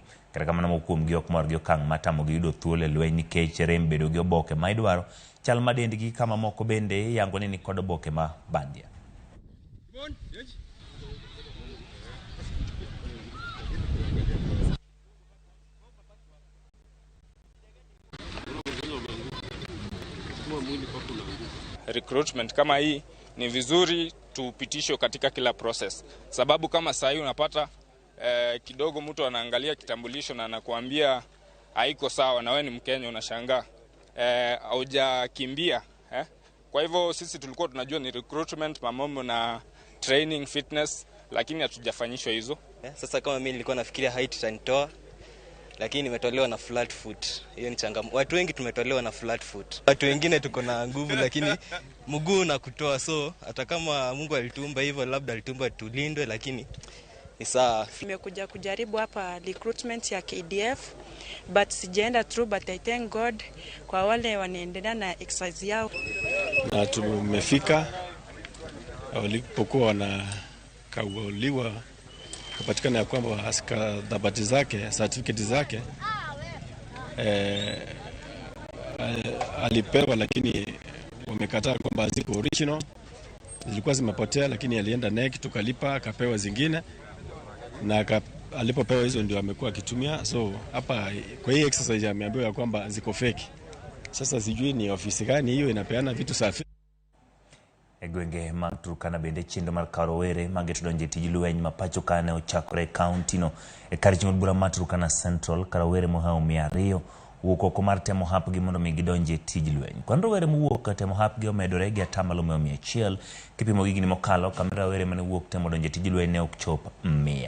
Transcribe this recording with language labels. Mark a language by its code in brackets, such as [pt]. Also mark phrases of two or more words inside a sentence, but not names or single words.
[luo] Kata kamano moko kuom gi ok mor gi okang' matamo gi yudo thuolo e lweny nikech rem bedo gi oboke ma idwaro chal ma dendgi kama moko bende yango ni kod oboke ma bandia. [sw] Recruitment kama hii ni vizuri tupitishwe katika kila process, sababu kama saa hii unapata kidogo mtu anaangalia kitambulisho na anakuambia haiko sawa na wewe ni Mkenya, unashangaa haujakimbia. Kwa hivyo sisi tulikuwa tunajua ni recruitment mambo na [en] training fitness, [sw] lakini hatujafanyishwa hizo. Sasa kama mimi nilikuwa nafikiria height itanitoa, lakini nimetolewa na [en] flat foot. [sw] Hiyo ni changamoto. Watu wengi tumetolewa na [en] flat foot. [sw] Watu wengine tuko na nguvu lakini mguu na kutoa, so hata kama Mungu alituumba hivyo, labda alituumba tulindwe, lakini ni sawa. Nimekuja kujaribu hapa recruitment ya KDF but sijaenda through, but [en] I thank God [sw] kwa wale wanaendelea na exercise yao. Na tumefika walipokuwa wanakauliwa kupatikana ya kwamba dhabati zake, certificate zake alipewa, lakini wamekataa kwamba ziko original, zilikuwa zimepotea, lakini alienda NEC tukalipa akapewa zingine, na alipopewa hizo ndio amekuwa akitumia. So hapa kwa hii exercise ameambiwa ya kwamba ziko fake. Sasa sijui ni ofisi gani hiyo inapeana vitu safi. [luo] Egwenge mag Turkana bende chenro mar karowere magetudonje tij lweny mapacho kane ochakore county no e kar ching'o bura mar Turkana Central. Karowere mohao 200 wuok oko mar temo hapgi mondo mi gidonje tij lweny. Kwan rowere mowuok temo hapgi omedore gi atamalo 100 kipimo gi gini mokalo kamera rowere mane wuok temo donje tij lweny ne ok chop 100.